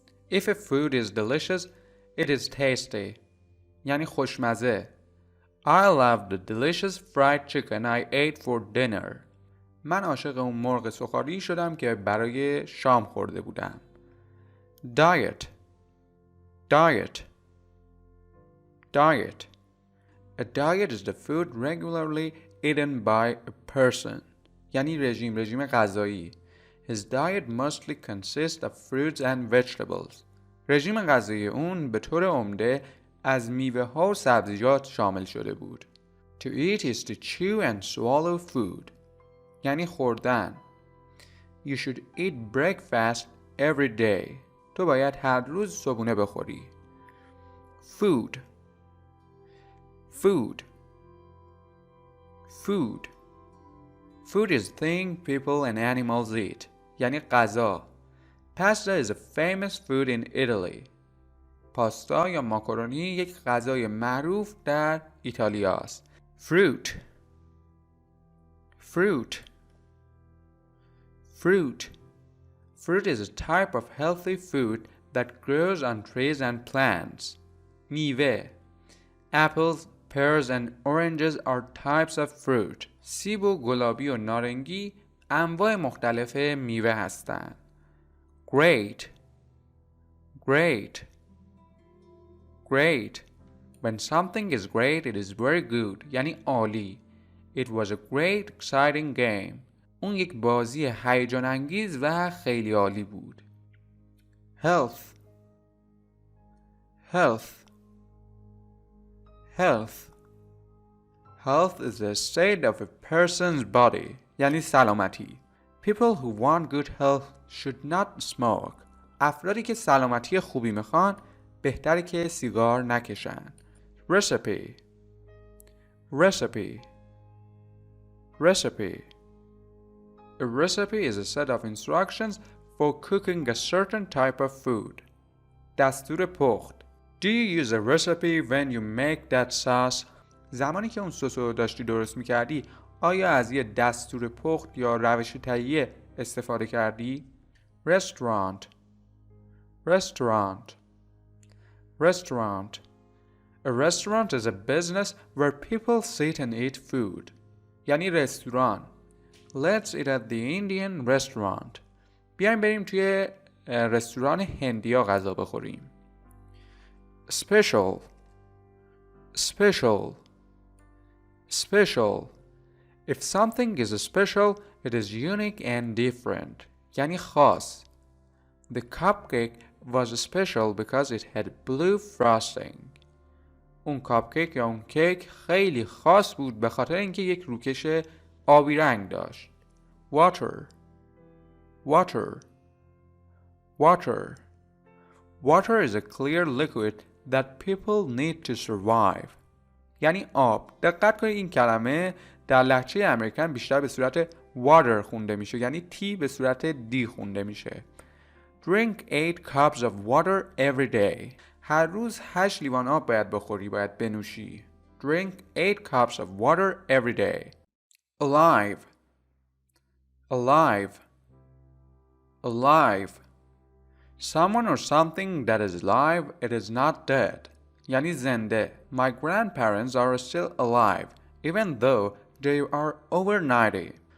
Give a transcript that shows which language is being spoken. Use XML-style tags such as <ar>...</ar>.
<en>If a food is delicious, it is tasty.</en> <fa>یعنی خوشمزه.</fa> <en>I love the delicious fried chicken I ate for dinner.</en> <fa>من عاشق اون مرغ سوخاری شدم که برای شام خورده بودم.</fa> <en>Diet. Diet. Diet. A diet is the food regularly eaten by a person.</en> <fa>یعنی رژیم غذایی.</fa> <en>His diet mostly consists of fruits and vegetables.</en> <fa>رژیم غذایی اون به طور عمده از میوه ها و سبزیجات شامل شده بود.</fa> <en>To eat is to chew and swallow food.</en> <fa>یعنی خوردن.</fa> <en>You should eat breakfast every day.</en> <fa>تو باید هر روز صبحونه بخوری.</fa> <en>Food. Food. Food. Food is thing people and animals eat.</en> <fa>یعنی غذا.</fa> <en>Pasta is a famous food in Italy.</en> <fa>پاستا یا ماکارونی یک غذای معروف در ایتالیا است.</fa> <en>Fruit. Fruit. Fruit. Fruit is a type of healthy food that grows on trees and plants.</en> <fa>میوه.</fa> <en>Apples, pears and oranges are types of fruit.</en> <fa>سیب و گلابی و نارنگی انواع مختلف میوه هستند.</fa> <en>Great. Great. Great. When something is great, it is very good.</en> <fa>یعنی عالی.</fa> <en>It was a great, exciting game.</en> <fa>اون یک بازی هیجان انگیز و خیلی عالی بود.</fa> <en>Health. Health. Health. Health is the state of a person's body.</en> <fa>یعنی سلامتی.</fa> <en>People who want good health should not smoke.</en> <fa>افرادی که سلامتی خوبی میخوان بهتره که سیگار نکشن.</fa> <en>Recipe. Recipe. Recipe. A recipe is a set of instructions for cooking a certain type of food.</en> <fa>دستور پخت.</fa> <en>Do you use a recipe when you make that sauce?</en> <fa>زمانی که اون سس رو داشتی درست میکردی آیا از یه دستور پخت یا روش تهیه استفاده کردی؟ Restaurant.</fa> <en>Restaurant. Restaurant. A restaurant is a business where people sit and eat food.</en> <fa>یعنی رستوران.</fa> <en>Let's eat at the Indian restaurant.</en> <fa>بیایم بریم توی رستوران هندیا غذا بخوریم.</fa> <en>Special. Special. Special. If something is special, it is unique and different.</en> <fa>یعنی خاص.</fa> <en>The cupcake was special because it had blue frosting.</en> <fa>اون کاپکیک یا اون کیک خیلی خاص بود به خاطر اینکه یک روکش آبی رنگ داشت.</fa> <en>Water. Water. Water. Water is a clear liquid that people need to survive.</en> <fa>یعنی آب. دقت کنید این کلمه در لهجه امریکن بیشتر به صورت water خونده میشه یعنی تی به صورت دی خونده میشه.</fa> <en>Drink 8 cups of water every day.</en> <fa>هر روز 8 لیوان آب باید بخوری، باید بنوشی.</fa> <en>Drink 8 cups of water every day. Alive. Alive. Alive. Someone or something that is alive, it is not dead. یعنی زنده. My grandparents are still alive, even though they are over 90.</en>